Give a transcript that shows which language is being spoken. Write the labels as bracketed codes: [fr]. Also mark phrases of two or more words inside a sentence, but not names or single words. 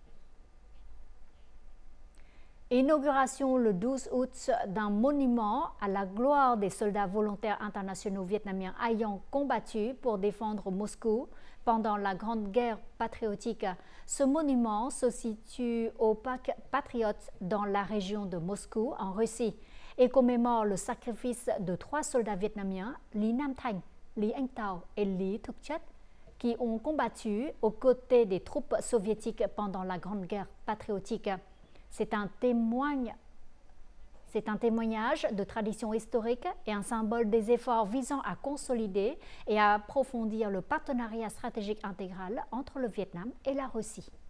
[fr] Inauguration le 12 août d'un monument à la gloire des soldats volontaires internationaux vietnamiens ayant combattu pour défendre Moscou pendant la Grande Guerre patriotique. Ce monument se situe au parc Patriote dans la région de Moscou, en Russie, et commémore le sacrifice de 3 soldats vietnamiens, Lý Nam Thanh, Lý Anh Tao et Lý Thực Chất, qui ont combattu aux côtés des troupes soviétiques pendant la Grande Guerre patriotique. C'est un témoignage de tradition historique et un symbole des efforts visant à consolider et à approfondir le partenariat stratégique intégral entre le Vietnam et la Russie.